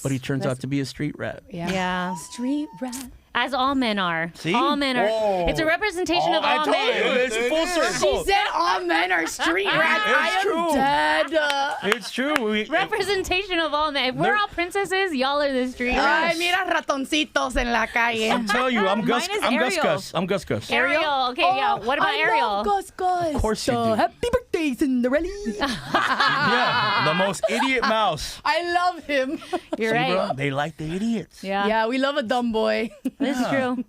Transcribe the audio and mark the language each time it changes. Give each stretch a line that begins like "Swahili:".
English: But he turns out to be a street rat. Yeah. Street rat. As all men are. See? All men are. Oh. It's a representation of all men. It's full circle. She said all men are street rats. It's true. I am dead. It's true. Representation of all men. If we're all princesses, y'all are the street.
Spanish: Ay, mira ratoncitos en la calle.
English: I'm telling you, I'm Gus Gus. I'm Gus Gus. Ariel. Okay, yeah. What about Ariel? I love Gus Gus. Of course you do. Happy birthday, Cinderella. Yeah, the most idiot mouse. I love him. You're right. Bro, they like the idiots. Yeah, we love a dumb boy. That's true.